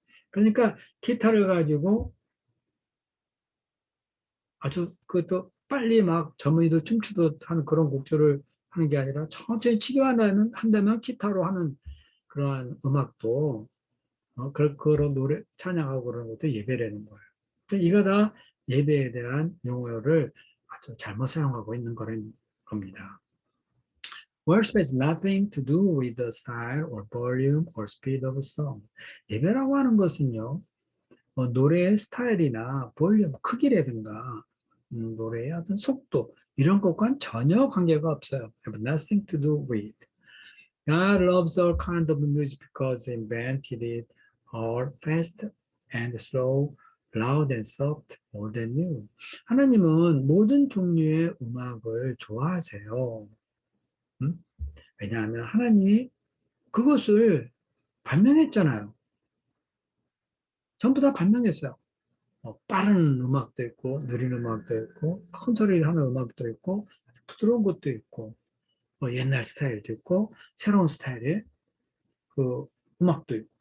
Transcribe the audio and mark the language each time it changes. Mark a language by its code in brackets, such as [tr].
[ko] 그러니까 기타를 가지고 아주 그것도 빨리 막 젊은이도 춤추듯 하는 그런 곡조를 하는 게 아니라 천천히 치기만 한다면 기타로 하는 그러한 음악도 그런 노래 찬양하고 그런 것도 예배라는 거예요. 이거 다 예배에 대한 용어를 아주 잘못 사용하고 있는 거는 겁니다. [en] Worship has nothing to do with the style or volume or speed of a song. [ko] 예배라고 하는 것은요, 노래의 스타일이나 볼륨, 크기라든가 노래의 어떤 속도 이런 것과는 전혀 관계가 없어요. [en] Have nothing to do with. God loves all kinds of music because He invented it all fast and slow, loud and soft, old and new. [ko] 하나님은 모든 종류의 음악을 좋아하세요. 왜냐하면 하나님이 그것을 발명했잖아요. 전부 다 발명했어요. 빠른 음악도 있고, 느린 음악도 있고, 큰 소리를 하는 음악도 있고, 부드러운 것도 있고, 옛날 스타일도 있고, 새로운 스타일의 그 음악도 있고.